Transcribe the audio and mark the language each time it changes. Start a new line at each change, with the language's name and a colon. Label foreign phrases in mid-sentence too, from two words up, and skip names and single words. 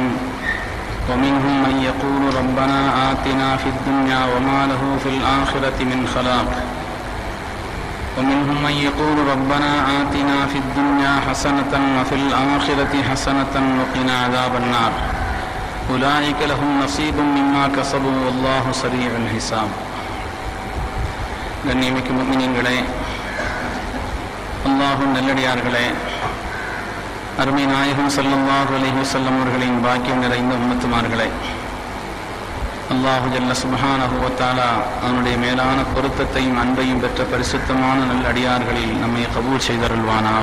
Arabic: ومنهم من يقول ربنا آتنا في الدنيا وما له في الآخرة من خلاق. ومنهم من يقول ربنا آتنا في الدنيا حسنة وفي الآخرة حسنة وقنا عذاب النار. أولئك لهم نصيب مما كسبوا والله سريع الحساب.
Tamil: கண்ணியமிக்க முஃமினீன்களே, அல்லாஹ்வின் நல்லடியார்களே, அருமை நாயகம்
Arabic: صلى الله عليه وسلم
Tamil: அவர்களின் பாக்கியம் நிறைந்த உம்மத்துமார்களே,
Arabic: الله جل سبحانه وتعالى
Tamil: அவனுடைய மேலான பொருத்தத்தையும் அன்பையும் பெற்ற பரிசுத்தமான நல்லடியார்களில் நம்மை கபூல் செய்தருள்வானாக.